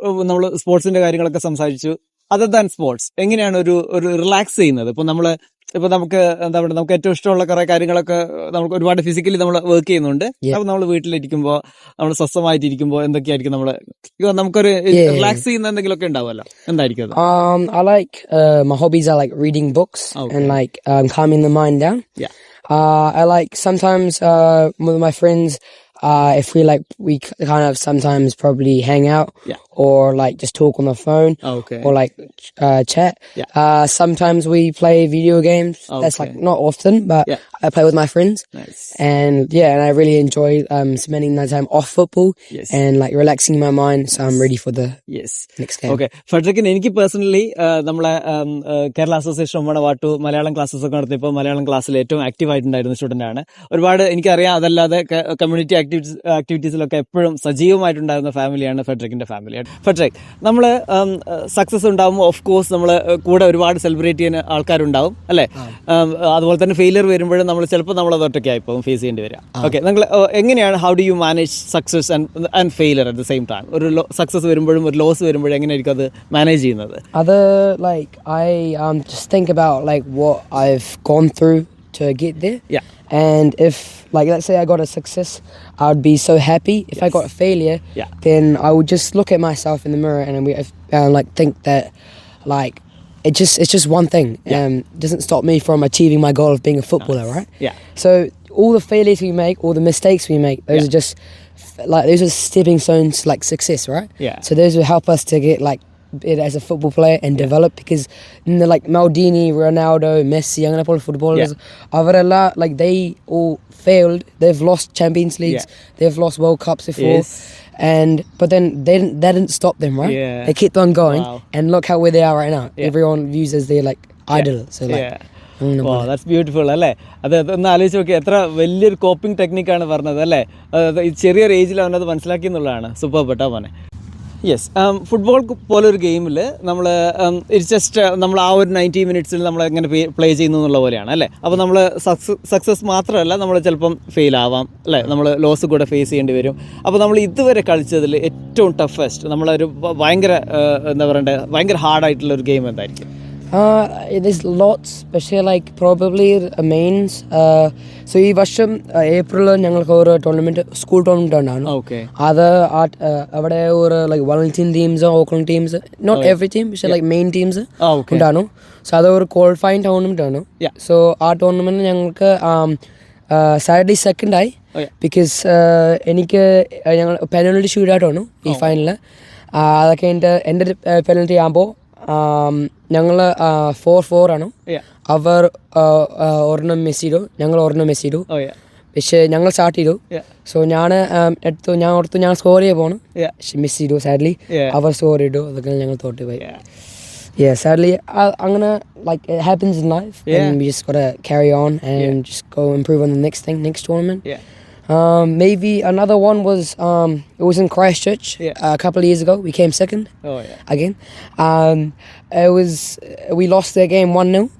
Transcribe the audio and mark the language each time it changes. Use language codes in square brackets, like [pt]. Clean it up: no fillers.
[ml] നമ്മള് സ്പോർട്സിന്റെ കാര്യങ്ങളൊക്കെ സംസാരിച്ചു. [en] other than sports [ml] എങ്ങനെയാണ് ഒരു റിലാക്സ് ചെയ്യുന്നത്? ഇപ്പൊ നമുക്ക് എന്താ പറയുക, നമുക്ക് ഏറ്റവും ഇഷ്ടമുള്ള കുറെ കാര്യങ്ങളൊക്കെ നമുക്ക് ഒരുപാട് ഫിസിക്കലി നമ്മൾ വർക്ക് ചെയ്യുന്നുണ്ട്. അപ്പൊ നമ്മൾ വീട്ടിലിരിക്കുമ്പോ നമ്മൾ സ്വസ്ഥമായിട്ടിരിക്കുമ്പോ എന്തൊക്കെയായിരിക്കും നമുക്കൊരു റിലാക്സ് ചെയ്യുന്ന എന്തെങ്കിലുമൊക്കെ ഉണ്ടാവുമല്ലോ, എന്തായിരിക്കും അത്? [en] I like my hobbies are like reading books and like calming the mind down. I like sometimes with my friends if we kind of sometimes probably hang out or like just talk on the phone or like chat. Sometimes we play video games. That's like not often, but I play with my friends. Nice. And and I really enjoy spending my time off football and like relaxing my mind, so I'm ready for the next game. Okay. [ml] ഫെഡറിക്കിന് എനിക്ക് personally നമ്മളെ Kerala association of വാട്ടു Malayalam classes ഒക്കെ നടത്തിയപ്പോൾ മലയാളം ക്ലാസ്സിൽ ഏറ്റവും active ആയിട്ടുണ്ടായിരുന്ന student ആണ്. ഒരുപാട് എനിക്കറിയാം. അതല്ലാതെ കമ്മ്യൂണിറ്റി ആക്ടിവിറ്റീസിലൊക്കെ എപ്പോഴും സജീവമായിട്ടുണ്ടായിരുന്ന ഫാമിലിയാണ് ഫെഡറിക്കിന്റെ ഫാമിലി. ഫെഡറിക്, നമ്മൾ സക്സസ് ഉണ്ടാകുമ്പോൾ ഓഫ് കോഴ്സ് നമ്മൾ കൂടെ ഒരുപാട് സെലിബ്രേറ്റ് ചെയ്യുന്ന ആൾക്കാരുണ്ടാവും അല്ലേ? അതുപോലെ തന്നെ ഫെയിലിയർ വരുമ്പോഴും നമ്മൾ ചിലപ്പോൾ നമ്മളത് ഒറ്റയ്ക്കായി പോകും, ഫേസ് ചെയ്യേണ്ടി വരിക. ഓക്കെ, നിങ്ങൾ എങ്ങനെയാണ്, [en] How do you manage success and failure at the same time? [ml] ഒരു സക്സസ് വരുമ്പോഴും ഒരു ലോസ് വരുമ്പോഴും എങ്ങനെയായിരിക്കും അത് മാനേജ് ചെയ്യുന്നത്? [en] അത് like I just think about like what I've gone through to get there. And if like let's say I got a success, I would be so happy. If I got a failure, then I would just look at myself in the mirror and like think that like it's just one thing. Doesn't stop me from achieving my goal of being a footballer, right? So all the failures we make, all the mistakes we make, those are just like those are stepping stones to like success, right? So those will help us to get like it as a football player and develop, because like Maldini, Ronaldo, Messi, young footballers, like they all failed. They've lost Champions Leagues, they've lost World Cups before, but then that didn't stop them, right? They kept on going, and look how where they are right now. Everyone views as their like idol. So like that's beautiful അല്ലേ? [ml] അത് ഒന്ന് ആലോചിച്ച് നോക്കി, എത്ര വലിയൊരു coping ടെക്നിക്കാണ് പറഞ്ഞത് അല്ലേ? ചെറിയൊരു ഏജിൽ അവനത് മനസ്സിലാക്കി എന്നുള്ളതാണ്. സൂപ്പർ പെട്ടാ മോനെ. യെസ്. ഫുട്ബോൾ പോലൊരു ഗെയിമിൽ നമ്മൾ ജസ്റ്റ് നമ്മൾ ആ ഒരു 90 മിനിറ്റ്സിൽ നമ്മൾ എങ്ങനെ പ്ലേ ചെയ്യുന്നു എന്നുള്ള പോലെയാണ് അല്ലേ? അപ്പോൾ നമ്മൾ സക്സസ് മാത്രമല്ല, നമ്മൾ ചിലപ്പം ഫെയിൽ ആവാം അല്ലേ? നമ്മൾ ലോസ് കൂടെ ഫേസ് ചെയ്യേണ്ടി വരും. അപ്പോൾ നമ്മൾ ഇതുവരെ കളിച്ചതിൽ ഏറ്റവും ടഫസ്റ്റ്, നമ്മളൊരു ഭയങ്കര എന്താ പറയണ്ടേ, ഭയങ്കര ഹാർഡായിട്ടുള്ള ഒരു ഗെയിം എന്തായിരിക്കും? [en] There's lots, പക്ഷേ like probably mains. [ml] So ഈ വർഷം ഏപ്രിൽ ഞങ്ങൾക്ക് ഒരു ടൂർണമെന്റ്, സ്കൂൾ ടൂർണമെന്റ് ഉണ്ടായിരുന്നു. അത് അവിടെ ഒരു [en] like Wellington teams, Auckland teams, not every team, പക്ഷേ like main teams ഉണ്ടായിരുന്നു. [ml] സോ അത് ഒരു ക്വാളിഫൈങ് ടൂർണമെന്റ് ആണ്. സോ ആ ടൂർണമെന്റ് ഞങ്ങൾക്ക് സാറ്റർഡേ സെക്കൻഡ് ആയി, ബിക്കോസ് എനിക്ക് ഞങ്ങൾ പെനൽറ്റി ഷൂട്ട് ഔട്ട് ആണ് ഈ ഫൈനലിൽ. അതൊക്കെ എൻ്റെ പെനൽറ്റി ആകുമ്പോൾ ഞങ്ങൾ 4-4 ആണ്. അവർ ഒരെണ്ണം മിസ് ചെയ്തു, ഞങ്ങൾ ഒരെണ്ണം മിസ് ചെയ്തു. പക്ഷേ ഞങ്ങൾ സ്റ്റാർട്ട് ചെയ്തു. സോ ഞാൻ ഓർത്തു ഞാൻ സ്കോർ ചെയ്യാൻ പോകണം, പക്ഷെ മിസ് ചെയ്തു സാഡ്ലി. അവർ സ്കോർ ചെയ്തു, അതൊക്കെ ഞങ്ങൾ തോട്ട് പോയി. [en] Yeah, sadly, angana like it happens in life, and we just gotta carry on and just go improve on the next tournament. Maybe another one was it was in Christchurch a couple of years ago. We came second. Again. It was we lost their game 1-0.